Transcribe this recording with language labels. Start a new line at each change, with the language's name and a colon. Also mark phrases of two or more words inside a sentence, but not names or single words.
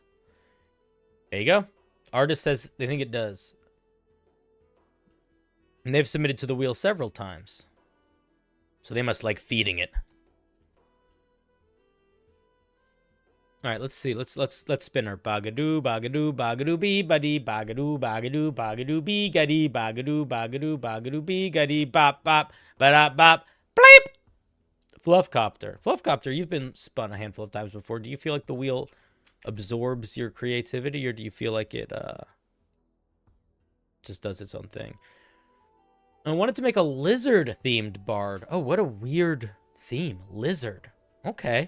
English: There you go. Artist says they think it does. And they've submitted to the wheel several times. So they must like feeding it. All right, let's see. Let's spin her. Bagadoo, bagadoo, bagadoo, bee, buddy, bagadoo, bagadoo, bagadoo, bee, guddy, bagadoo, bagadoo, bagadoo, bee, guddy, bop, bop, ba bop, bleep. Fluffcopter. Fluffcopter, you've been spun a handful of times before. Do you feel like the wheel absorbs your creativity, or do you feel like it just does its own thing? I wanted to make a lizard-themed bard. Oh, what a weird theme. Lizard. Okay.